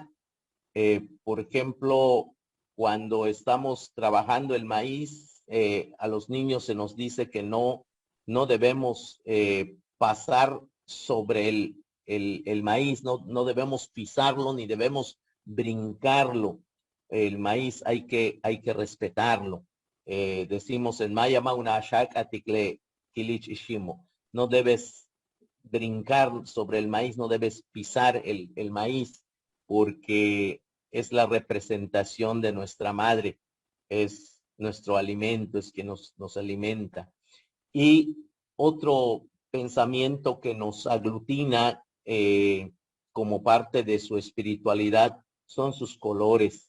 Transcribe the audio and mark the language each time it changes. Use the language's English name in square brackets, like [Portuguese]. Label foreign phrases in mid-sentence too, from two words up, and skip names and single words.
[Spanish] Por ejemplo, cuando estamos trabajando el maíz, a los niños se nos dice que no debemos pasar sobre el maíz, no debemos pisarlo ni debemos brincarlo. El maíz hay que respetarlo. Decimos en maya [Yucateco] mauna ashak atikle kilich ishimo. [Spanish] No debes brincar sobre el maíz, no debes pisar el maíz, porque es la representación de nuestra madre, es nuestro alimento, es quien nos alimenta. Y otro pensamiento que nos aglutina como parte de su espiritualidad son sus colores.